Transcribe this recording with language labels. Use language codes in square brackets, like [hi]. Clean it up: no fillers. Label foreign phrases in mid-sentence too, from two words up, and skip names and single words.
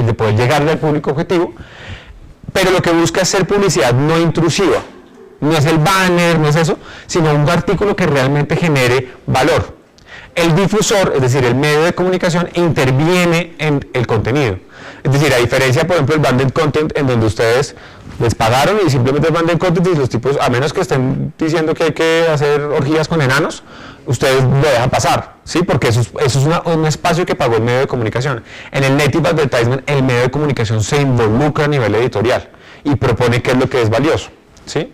[es] De poder llegarle al público objetivo, pero lo que busca es ser publicidad no intrusiva, no es el banner, no es eso, sino un artículo que realmente genere valor. El difusor, es decir, el medio de comunicación, interviene en el contenido. Es decir, a diferencia, por ejemplo, del [en] branded content, [es] en donde ustedes les pagaron y simplemente el [en] branded content [es] y los tipos, a menos que estén diciendo que hay que hacer orgías con enanos, ustedes lo dejan pasar, ¿sí? Porque eso es un espacio que pagó el medio de comunicación. En el [en] native advertisement, [es] el medio de comunicación se involucra a nivel editorial y propone qué es lo que es valioso, ¿sí?